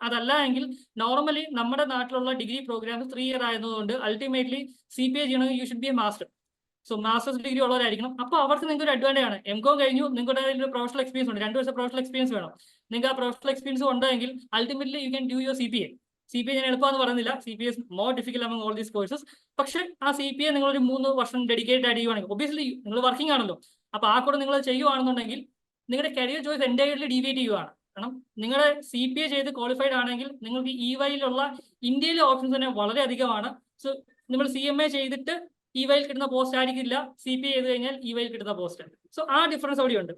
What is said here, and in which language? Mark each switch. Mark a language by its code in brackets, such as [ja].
[ml] അതല്ല എങ്കിൽ നോർമലി നമ്മുടെ നാട്ടിലുള്ള ഡിഗ്രി പ്രോഗ്രാംസ് 3 year ആയതുകൊണ്ട് അൾട്ടിമേറ്റ്ലി CPA ചെയ്യണമെങ്കിൽ [en] You should be a master. [ml] So masters degree ഉള്ളവരായിരിക്കണം. അപ്പോൾ അവർക്ക് നിങ്ങൾക്ക് ഒരു അഡ്വാൻറ്റേജ് ആണ്. M.Com കഴിഞ്ഞു, നിങ്ങളുടെ ഒരു പ്രൊഫഷണൽ എക്സ്പീരിയൻസ് ഉണ്ട്, 2 വർഷം പ്രൊഫഷണൽ എക്സ്പീരിയൻസ് വേണം. നിങ്ങൾക്ക് ആ പ്രൊഫഷണൽ എക്സ്പീരിയൻസ് ഉണ്ടെങ്കിൽ ultimately [en] You can do your CPA. CPA [ml] ഞാൻ എളുപ്പമെന്ന് പറയുന്നില്ല, [en] CPA is more difficult among all these courses. [ml] പക്ഷേ ആ CPA നിങ്ങളൊരു 3 വർഷം ഡെഡിക്കേറ്റഡ് ആയിട്ട് ചെയ്യുവാണെങ്കിൽ ഒബ്വിയസ്ലി നിങ്ങൾ വർക്കിംഗ് ആണല്ലോ. അപ്പൊ ആ കൂടെ നിങ്ങൾ ചെയ്യുവാണെന്നുണ്ടെങ്കിൽ നിങ്ങളുടെ കരിയർ ചോയ്സ് എൻറ്റയർലി ഡീവിയേറ്റ് ചെയ്യുവാണ്. കാരണം നിങ്ങളുടെ CPA ചെയ്ത് ക്വാളിഫൈഡ് ആണെങ്കിൽ നിങ്ങൾക്ക് EYയിലുള്ള ഇന്ത്യയിലെ ഓപ്ഷൻസ് തന്നെ വളരെ അധികമാണ്. സോ നിങ്ങൾ CMA ചെയ്തിട്ട് EYയിൽ കിട്ടുന്ന പോസ്റ്റ് ആയിരിക്കില്ല, CPA ചെയ്ത് കഴിഞ്ഞാൽ EYയിൽ കിട്ടുന്ന പോസ്റ്റ്. സോ ആ ഡിഫറൻസ് അവിടെയുണ്ട്.